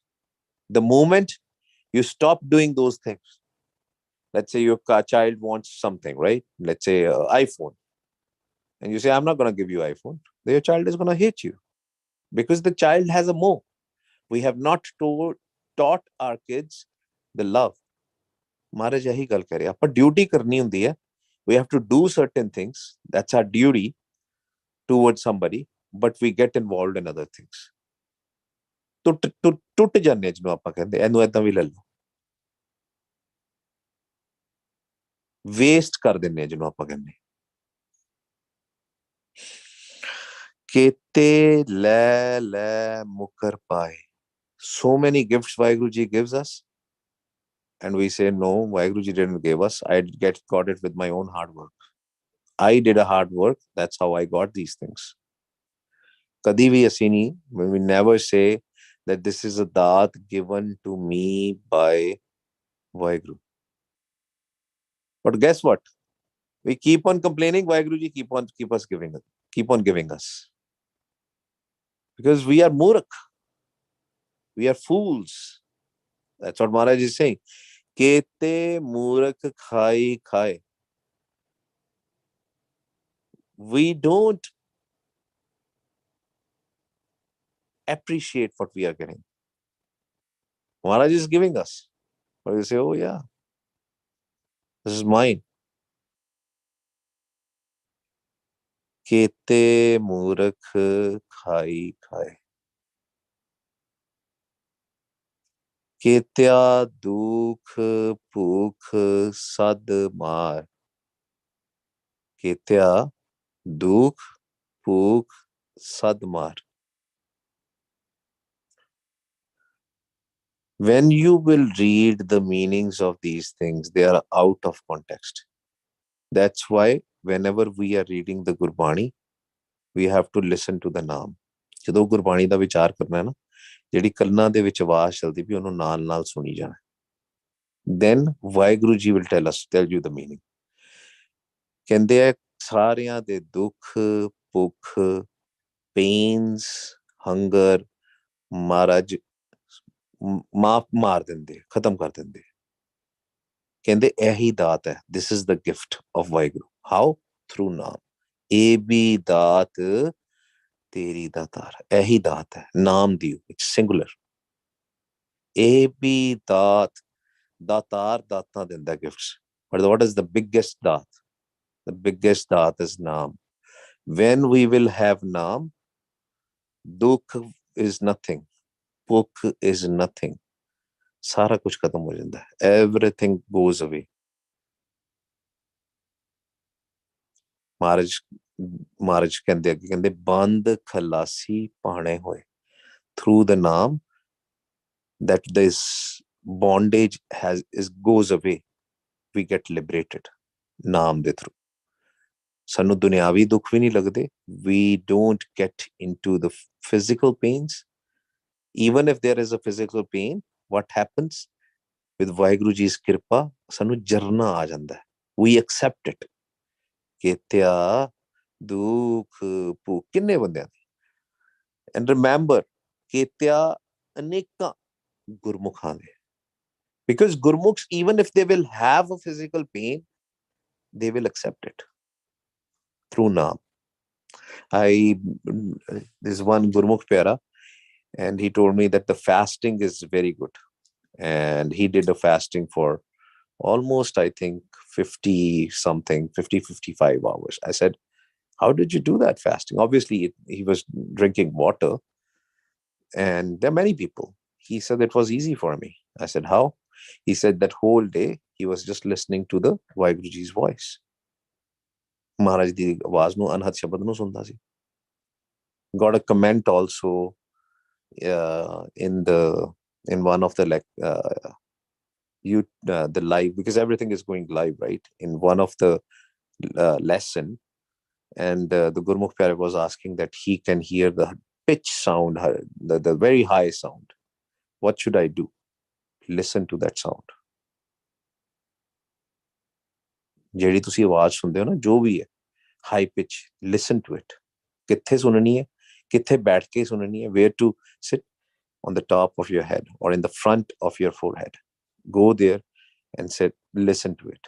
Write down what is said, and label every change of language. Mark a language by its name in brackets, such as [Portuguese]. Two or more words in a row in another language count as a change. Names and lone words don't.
[English] The moment you stop doing those things, let's say your child wants something, right? Let's say iPhone, and you say, I'm not going to give you iPhone. Your child is going to hate you because the child has a more. We have not taught our kids the love. [Punjabi] ਮਹਾਰਾਜ ਇਹੀ ਗੱਲ ਕਰੇ ਆਪ ਡਿਊਟੀ ਕਰਨੀ ਹੁੰਦੀ ਹੈ. [English] We have to do certain things. That's our duty towards somebody, but we get involved in other things. [Punjabi] ਟੁੱਟ ਜਾਂਦੇ ਜਿਹਨੂੰ ਆਪਾਂ ਕਹਿੰਦੇ ਇਹਨੂੰ ਏਦਾਂ ਵੀ ਲੈ ਲਓ. ਵੇਸਟ ਕਰ ਦਿੰਨੇ ਜਿਹਨੂੰ ਆਪਾਂ ਕਹਿੰਦੇ. ਕੇਤੇ ਲੈ ਲੈ ਮੁਕਰ ਪਾਏ. [English] So many gifts Vaheguru Ji gives us, and we say no, Vaheguru Ji didn't give us. I got it with my own hard work. I did a hard work. That's how I got these things. [Punjabi] ਕਦੀ ਵੀ ਅਸੀਂ ਨਹੀਂ, [English] we never say that this is a daat given to me by Vaheguru. But guess what? We keep on complaining. Vaheguru Ji keep on giving us. Because we are murkh. We are fools. That's what Maharaj is saying. [Punjabi] ਕੇਤੇ ਮੂਰਖ ਖਾਇ ਖਾਇ. [English] We don't appreciate what we are getting. Maharaj is giving us. But you say, oh yeah, this is mine. [Punjabi] ਕੇਤੇ ਮੂਰਖ ਖਾਇ ਖਾਇ. ਕੇਤਿਆ ਦੁਖ ਭੁਖ ਸਦ ਮਾਰ. ਕੇਤਿਆ ਦੁਖ ਭੁਖ ਸਦ ਮਾਰ. [English] When you will read the meanings of these things, they are out of context. That's why whenever we are reading the Gurbani, we have to listen to the naam. [Punjabi] ਜਦੋਂ ਗੁਰਬਾਣੀ ਦਾ ਵਿਚਾਰ ਕਰਨਾ ਹੈ ਨਾ, ਜਿਹੜੀ ਕੰਨਾਂ ਦੇ ਵਿੱਚ ਆਵਾਜ਼ ਚਲਦੀ ਵੀ ਉਹਨੂੰ ਨਾਲ ਨਾਲ ਸੁਣੀ ਜਾਣਾ. [English] Then ਵਾਹਿਗੁਰੂ ਜੀ will tell you the meaning. [Punjabi] ਕਹਿੰਦੇ ਆ ਸਾਰਿਆਂ ਦੇ ਦੁੱਖ ਭੁੱਖ [English] pains hunger [Punjabi] ਮਹਾਰਾਜ ਮਾਰ ਦਿੰਦੇ, ਖਤਮ ਕਰ ਦਿੰਦੇ. ਕਹਿੰਦੇ ਇਹੀ ਦਾਤ ਹੈ. [English] This is the gift of ਵਾਹਿਗੁਰੂ. How? Through ਨਾਮ. [Punjabi] ਇਹ ਵੀ ਦਾਤ ਤੇਰੀ ਦਾਤਾਰ. ਇਹੀ ਦਾਤ ਹੈ ਨਾਮ ਦੀ. [English] It's singular. [Punjabi] ਇਹ ਵੀ ਦਾਤ. ਦਾਤਾਰ ਦਾਤਾਂ ਦਿੰਦਾ gifts. [English] But what is the biggest ਦਾਤ? The biggest ਦਾਤ is ਨਾਮ. When we will have ਨਾਮ, ਦੁੱਖ is nothing. ਭੁੱਖ is nothing. [Punjabi] ਸਾਰਾ ਕੁਝ ਖਤਮ ਹੋ ਜਾਂਦਾ ਹੈ. [English] Everything goes away. [Punjabi] ਮਹਾਰਾਜ ਕਹਿੰਦੇ ਅੱਗੇ ਕਹਿੰਦੇ ਬੰਦ ਖਲਾਸੀ ਪਾਣੇ ਹੋਏ. [English] Through the ਨਾਮ that this bondage goes away. We get liberated. [Punjabi] ਨਾਮ ਦੇ through. ਸਾਨੂੰ ਦੁਨਿਆਵੀ ਦੁੱਖ ਵੀ ਨਹੀਂ ਲੱਗਦੇ. [English] We don't get into the physical pains. Even if there is a physical pain, what happens with Vaheguru Ji's kirpa? [Punjabi] ਸਾਨੂੰ ਜਰਨਾ ਆ ਜਾਂਦਾ ਹੈ. [English] We accept it. [Punjabi] ਕੇਤਿਆ ਦੁੱਖ ਭੁੱਖ ਕਿੰਨੇ ਬੰਦਿਆਂ ਦੀ. [English] And remember, [Punjabi] ਕੇਤਿਆ ਅਨੇਕਾਂ ਗੁਰਮੁਖਾਂ ਦੇ. [English] Because Gurmukhs, even if they will have a physical pain, they will accept it through Naam. There's one [Punjabi] ਗੁਰਮੁਖ ਪਿਆਰਾ, [English] and he told me that the fasting is very good. And he did a fasting for almost, I think, 55 hours. I said, how did you do that fasting? Obviously, he was drinking water. And there are many people. He said it was easy for me. I said, how? He said that whole day, he was just listening to the Vaheguru Ji's voice. [Punjabi] ਮਹਾਰਾਜ ਦੀ ਆਵਾਜ਼ ਨੂੰ ਅਨਹਦ ਸ਼ਬਦ ਨੂੰ ਸੁਣਦਾ ਸੀ. [English] Got a comment also in one of the the live, because everything is going live, right? In one of the lesson, and the [Punjabi] ਗੁਰਮੁਖ ਪਿਆਰੇ [English] was asking that he can hear the pitch sound, the very high sound. What should I do? Listen to that sound. [Punjabi] ਜਿਹੜੀ ਤੁਸੀਂ ਆਵਾਜ਼ ਸੁਣਦੇ ਹੋ ਨਾ, ਜੋ ਵੀ ਹੈ, [English] high pitch, listen to it. [Punjabi] ਕਿੱਥੇ ਸੁਣਨੀ ਹੈ, ਕਿੱਥੇ ਬੈਠ ਕੇ ਸੁਣਨੀ ਹੈ, [English] where to sit, on the top of your head or in the front of your forehead. Go there and sit, listen to it.